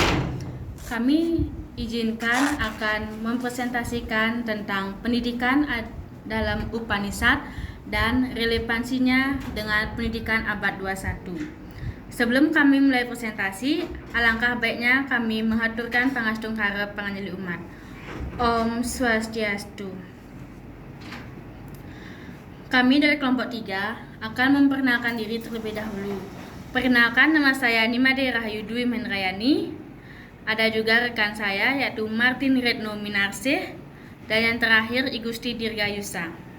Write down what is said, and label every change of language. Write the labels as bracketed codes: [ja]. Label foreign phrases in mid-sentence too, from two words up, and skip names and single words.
[id] Kami izinkan akan mempresentasikan tentang pendidikan dalam Upanishad dan relevansinya dengan pendidikan abad 21. Sebelum kami mulai presentasi, alangkah baiknya kami mengaturkan pangastung harap panganyali umat. [sa] Om Swastiastu. [id] Kami dari kelompok 3 akan memperkenalkan diri terlebih dahulu. Perkenalkan, nama saya Nimade Rahayu Dwi Mendrayani. Ada juga rekan saya yaitu Martin Retno Minarsih dan yang terakhir Igusti Dirgayusa.